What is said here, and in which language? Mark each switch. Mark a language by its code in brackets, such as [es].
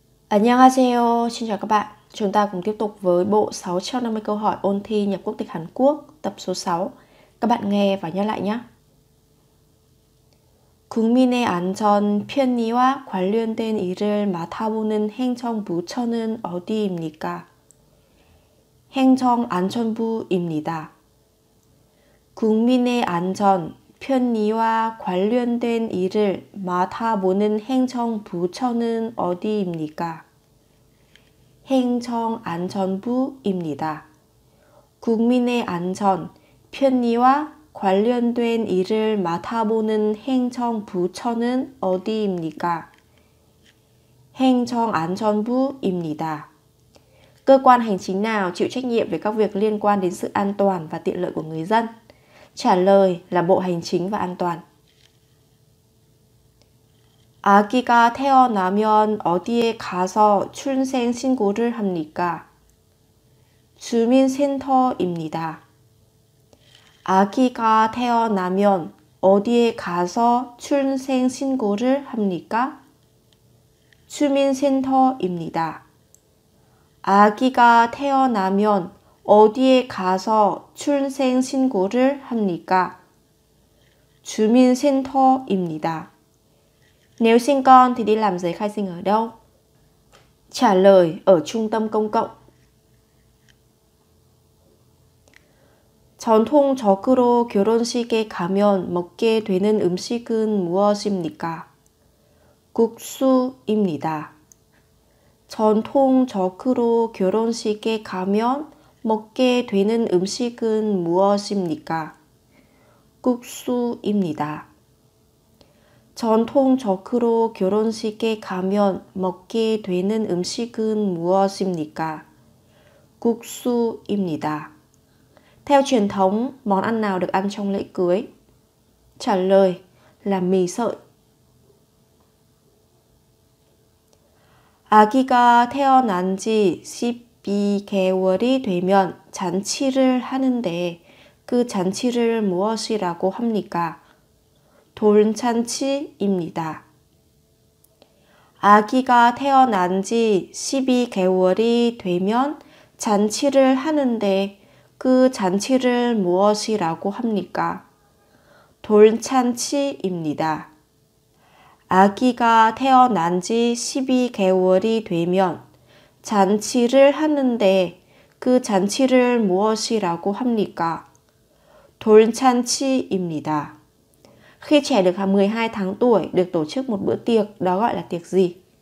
[ko] Annyeonghaseyo, [vi] xin chào các bạn. Chúng ta cùng tiếp tục với bộ 650 câu hỏi ôn thi nhập quốc tịch Hàn Quốc, tập số 6. Các bạn nghe và nhớ lại nhé. [ko] 국민의 안전, 편의와 관련된 일을 맡아보는 행정부처는 어디입니까? 행정안전부입니다. 국민의 안전, 편의와 관련된 일을 맡아보는 행정부처는 어디입니까? 행정안전부입니다. 국민의 안전, 편의와 관련된 일을 맡아보는 행정부처는 어디입니까? 행정안전부입니다. [vi] Cơ quan hành chính nào chịu trách nhiệm về các việc liên quan đến sự an toàn và tiện lợi của người dân? Trả lời là Bộ Hành chính và An toàn. [ko] 아기가 태어나면 어디에 가서 출생 신고를 합니까? 주민센터입니다. 아기가 태어나면 어디에 가서 출생 신고를 합니까? 주민센터입니다. 아기가 태어나면 어디에 가서 출생 신고를 합니까? 주민센터입니다. [vi] Nếu sinh con thì đi làm giấy khai sinh ở đâu? Trả lời ở trung tâm công cộng. [ko] 전통적으로 결혼식에 가면 먹게 되는 음식은 무엇입니까? 국수입니다. 전통적으로 결혼식에 가면 먹게 되는 음식은 무엇입니까? 국수입니다. 전통적으로 결혼식에 가면 먹게 되는 음식은 무엇입니까? 국수입니다. [vi] Theo truyền thống, món ăn nào được ăn trong lễ cưới? Trả lời là mì sợi. [ko] 아기가 태어난 지 12개월이 되면 잔치를 하는데 그 잔치를 무엇이라고 합니까? 돌잔치입니다. 아기가 태어난 지 12개월이 되면 잔치를 하는데 그 잔치를 무엇이라고 합니까? 돌잔치입니다. 아기가 태어난 지 12개월이 되면 잔치를 하는데 그 잔치를 무엇이라고 합니까? 돌잔치입니다. [vi] Khi trẻ được 12 tháng tuổi được tổ chức một bữa tiệc, đó gọi là tiệc gì?